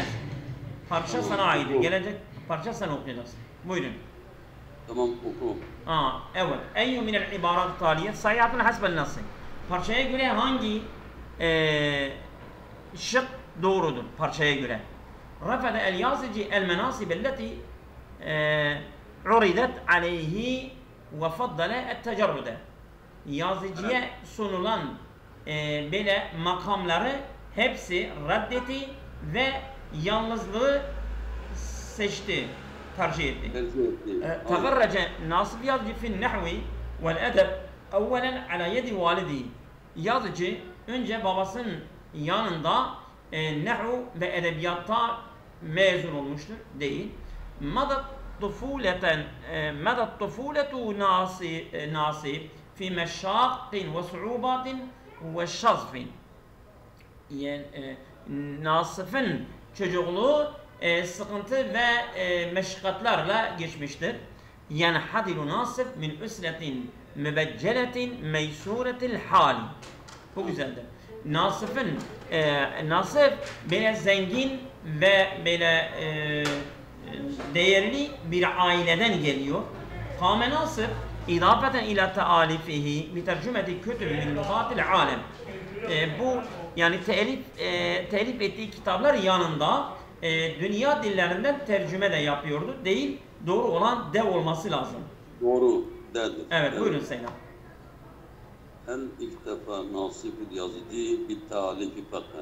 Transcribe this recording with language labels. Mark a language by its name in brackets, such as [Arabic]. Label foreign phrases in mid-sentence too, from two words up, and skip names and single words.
[Turkish] Parça sana ait. Gelecek parça sen okuyacaksın. Buyurun. Tamam oku. Evet. [Arabic] أي من العبارات التالية صحيحة حسب [Turkish] nasıl? Parçaya göre hangi şık doğrudur parçaya göre? [Arabic] رفض اليازجي المناصب التي عرضت عليه وفضل التجرد. [Turkish] Yazıcıya sunulan böyle makamları hepsi reddetti ve yalnızlığı seçti, tercih etti. [Arabic] تغرج ناصب yazıcı في النحو والأدب أولا على يد والده. [Turkish] Yazıcı önce babasının yanında nahv ve edebiyatta mezun olmuştur değil. [Arabic] مضت طفولة ناصب في مشاق وصعوبات وشظف. [Turkish] Yani Nasif'in çocukluğu sıkıntı ve meşakkatlarla geçmiştir. [Arabic] ينحدر ناصف من أسرة مبجلة ميسورة الحال. [Turkish] Bu güzeldir. Nasif böyle zengin ve böyle değerli bir aileden geliyor. [Arabic] قام ناصف إضافة إلى تآليفه بترجمة كتب من لغات العالم. [Turkish] Bu yani telif ettiği kitaplar yanında dünya dillerinden tercüme de yapıyordu. Değil, doğru olan de olması lazım. Doğru dedir. Evet, buyurun Seyyid. [Arabic] هل اكتفى Nasib-i Yazıcı بالتأليف فقط.